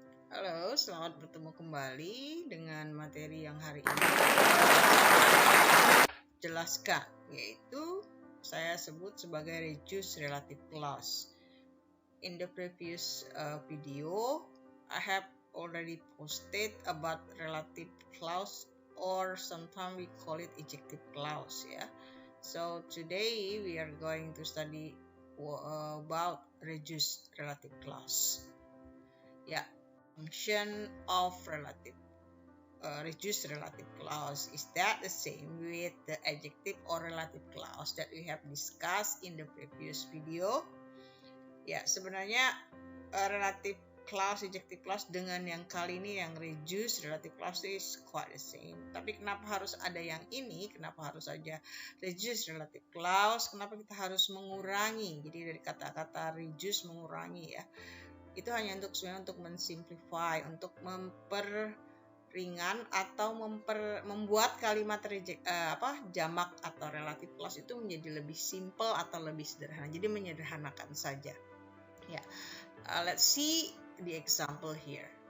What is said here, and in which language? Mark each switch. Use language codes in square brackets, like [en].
[id] Halo, selamat bertemu kembali dengan materi yang hari ini jelaskan, yaitu saya sebut sebagai reduced relative clause. [en] In the previous video, I have already posted about relative clause, or sometimes we call it ejective clause. So today we are going to study about reduced relative clause. Function of reduced relative clause. Is that the same with the adjective or relative clause that we have discussed in the previous video? [id] Sebenarnya relative clause, adjective clause dengan yang kali ini yang reduced relative clause [en] is quite the same. [id] Tapi kenapa harus ada yang ini? Kenapa harus saja reduced relative clause? Kenapa kita harus mengurangi? Jadi dari kata-kata reduce, mengurangi ya. Itu hanya untuk mensimplify, untuk memperringan atau membuat kalimat jamak atau relative clause itu menjadi lebih simple atau lebih sederhana. Jadi menyederhanakan saja. [en] Let's see the example here.